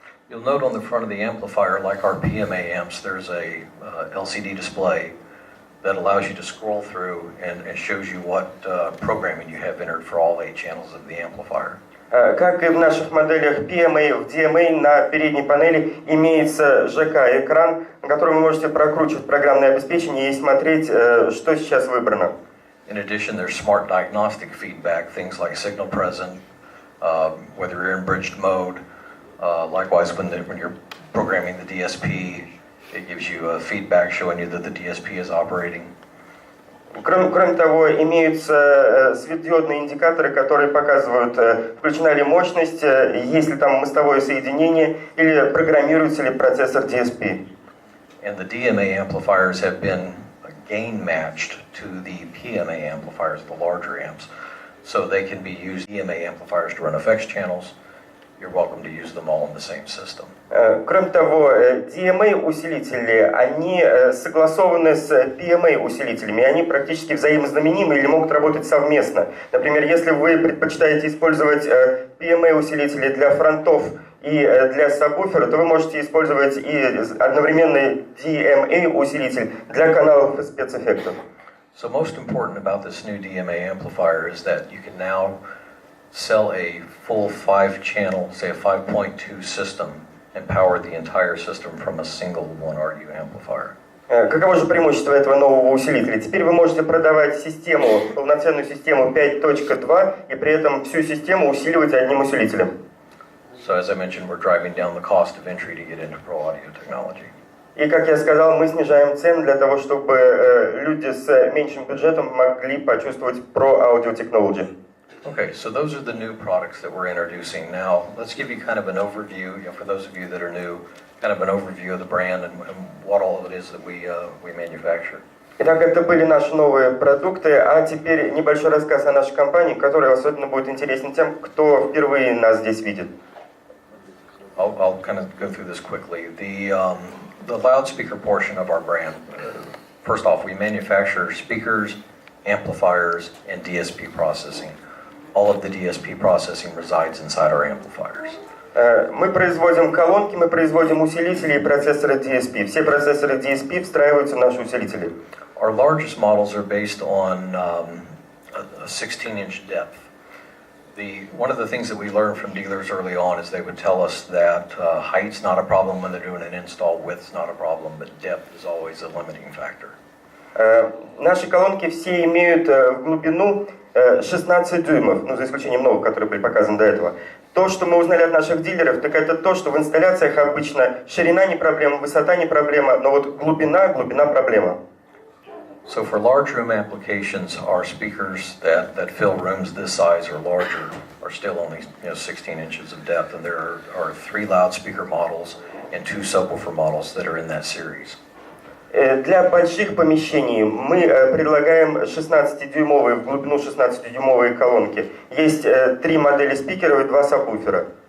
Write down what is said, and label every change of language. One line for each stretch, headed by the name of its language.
English: You'll note on the front of the amplifier, like our PMA amps, there's a LCD display that allows you to scroll through and shows you what programming you have entered for all 8 channels of the amplifier.
Russian: Как и в наших моделях PMA, в DMA на передней панели имеется ЖК-экран, на котором вы можете прокручивать программное обеспечение и смотреть, что сейчас выбрано.
English: In addition, there's smart diagnostic feedback, things like signal present, whether you're in bridged mode. Likewise, when you're programming the DSP, it gives you a feedback showing you that the DSP is operating.
Russian: Кроме того, имеются светодиодные индикаторы, которые показывают, включена ли мощность, есть ли там мостовое соединение, или программируется ли процессор DSP.
English: And the DMA amplifiers have been gain matched to the PMA amplifiers, the larger amps, so they can be used DMA amplifiers to run effects channels, you're welcome to use them all in the same system.
Russian: Кроме того, DMA-усилители, они согласованы с PMA-усилителями, они практически взаимозаменимы или могут работать совместно. Например, если вы предпочитаете использовать PMA-усилители для фронтов и для сабвуфера, то вы можете использовать и одновременный DMA-усилитель для каналов и спецэффектов.
English: So most important about this new DMA amplifier is that you can now sell a full 5-channel, say a 5.2 system, and power the entire system from a single 1RU amplifier.
Russian: Каково же преимущество этого нового усилителя? Теперь вы можете продавать систему, полноценную систему 5.2 и при этом всю систему усиливать одним усилителем.
English: So as I mentioned, we're driving down the cost of entry to get into ProAudioTechnology.
Russian: И, как я сказал, мы снижаем цены для того, чтобы люди с меньшим бюджетом могли почувствовать ProAudioTechnology.
English: Okay, so those are the new products that we're introducing. Now, let's give you kind of an overview, for those of you that are new, kind of an overview of the brand and what all it is that we manufacture.
Russian: Итак, это были наши новые продукты, а теперь небольшой рассказ о нашей компании, который особенно будет интересен тем, кто впервые нас здесь видит.
English: I'll kind of go through this quickly. The loudspeaker portion of our brand, first off, we manufacture speakers, amplifiers, and DSP processing. All of the DSP processing resides inside our amplifiers.
Russian: Мы производим колонки, мы производим усилители и процессоры DSP. Все процессоры DSP встраиваются в наши усилители.
English: Our largest models are based on a 16-inch depth. One of the things that we learned from dealers early on is they would tell us that height's not a problem when they're doing an install, width's not a problem, but depth is always a limiting factor.
Russian: Наши колонки все имеют глубину 16 дюймов, ну, за исключением новых, которые были показаны до этого. То, что мы узнали от наших дилеров, так это то, что в инсталляциях обычно ширина не проблема, высота не проблема, но вот глубина проблема.
English: So for large room applications, our speakers that fill rooms this size or larger are still only 16 inches of depth, and there are 3 loudspeaker models and 2 subwoofer models that are in that series.
Russian: Для больших помещений мы предлагаем 16-дюймовые, в глубину 16-дюймовые колонки. Есть 3 модели спикеров и 2 сабвуфера.